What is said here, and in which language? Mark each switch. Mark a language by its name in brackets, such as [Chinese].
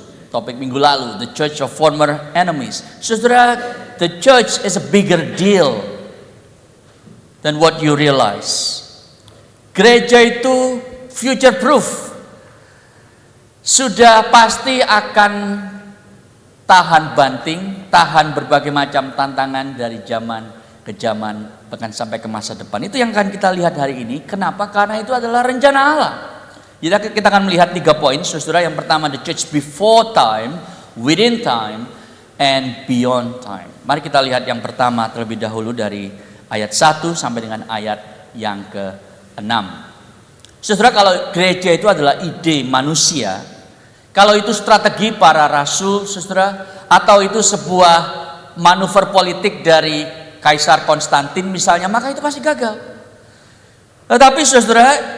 [Indonesian] Topik minggu lalu, [English] the church of former enemies. Saudara, the church is a bigger deal than what you realize. [Indonesian] Gereja itu future proof. Sudah pasti akan tahan banting, tahan berbagai macam tantangan dari zaman ke zaman, bahkan sampai ke masa depan. Itu yang akan kita lihat hari ini. Kenapa? Karena itu adalah rencana Allah. Jadi kita akan melihat 3 poin, saudara. Yang pertama, [English] the church before time, within time, and beyond time. [Indonesian] Mari kita lihat yang pertama terlebih dahulu dari ayat 1 sampai dengan ayat yang ke-6. Saudara, kalau gereja itu adalah ide manusia, kalau itu strategi para rasul, saudara, atau itu sebuah manuver politik dari Kaisar Konstantin misalnya, maka itu pasti gagal. Tetapi saudara,